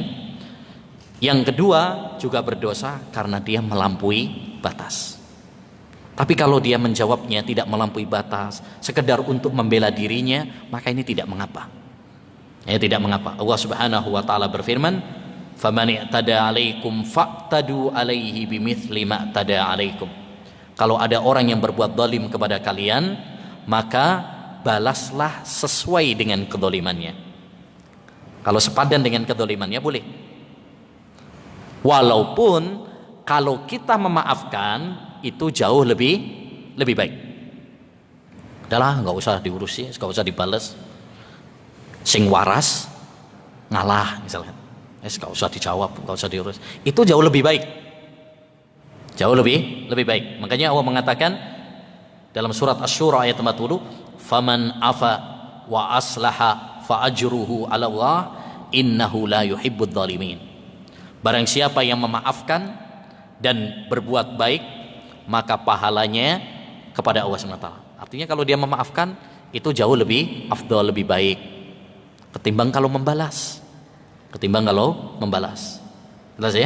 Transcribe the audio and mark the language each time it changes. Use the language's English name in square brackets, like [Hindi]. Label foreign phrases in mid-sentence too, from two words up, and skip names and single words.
[Indonesian] Yang kedua juga berdosa karena dia melampaui batas. Tapi kalau dia menjawabnya tidak melampaui batas, sekedar untuk membela dirinya, maka ini tidak mengapa. Ya, tidak mengapa. Allah [Arabic] سبحانه وتعالى berfirman, "فمن اعتدى عليكم فاعتدوا عليه بمثل ما اعتدى عليكم." [Indonesian] Kalau ada orang yang berbuat zalim kepada kalian, maka balaslah sesuai dengan kedzalimannya. Kalau sepadan dengan kedzalimannya boleh. Walaupun kalau kita memaafkan itu jauh lebih baik. Udahlah, nggak usah diurusi, nggak usah dibales. [Javanese] Sing waras ngalah misalnya. [Indonesian] Nggak usah dijawab, nggak usah diurus. Itu jauh lebih baik. Jauh lebih baik. Makanya Allah mengatakan dalam surat Asy-Syura ayat 40, [Arabic] "فمن عفا وأصلح فأجره على الله إنه لا يحب الظالمين." [Indonesian] Barang siapa yang memaafkan dan berbuat baik, maka pahalanya kepada Allah SWT. Artinya kalau dia memaafkan itu jauh lebih afdal, lebih baik ketimbang kalau membalas. Jelas ya?